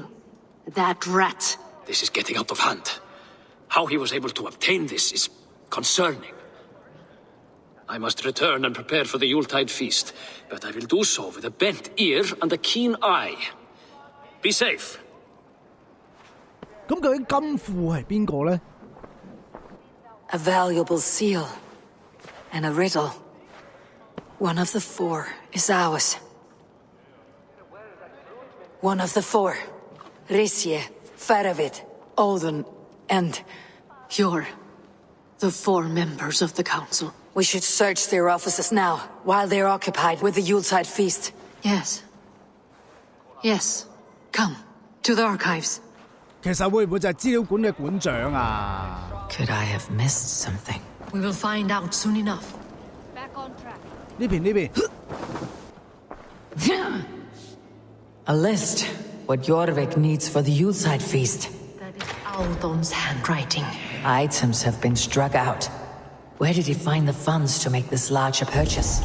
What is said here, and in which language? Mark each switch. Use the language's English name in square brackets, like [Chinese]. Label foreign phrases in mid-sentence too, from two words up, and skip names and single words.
[English] That rat. This is getting out of hand. How he was able to obtain this is concerning. I must return and prepare for the Yuletide feast, but I will do so with a bent ear and a keen eye. Be safe. [Cantonese] 咁究竟金庫係邊個呢？ [English] A valuable seal. And a riddle. One of the 4 is ours. One of the 4. Risje, Faravid, Odin, and... You're the 4 members of the council. We should search their offices now, while they're occupied with the Yuletide feast. Yes. Yes. Come, to the archives. [Cantonese] 其實會唔會就係資料館嘅館長啊 [English] Could I have missed something? We will find out soon enough. Back on track. [Cantonese] 呢邊 [English] A list. What Jorvik needs for the Yuletide feast. That is Aldon's handwriting. Items have been struck out. Where did he find the funds to make this larger purchase?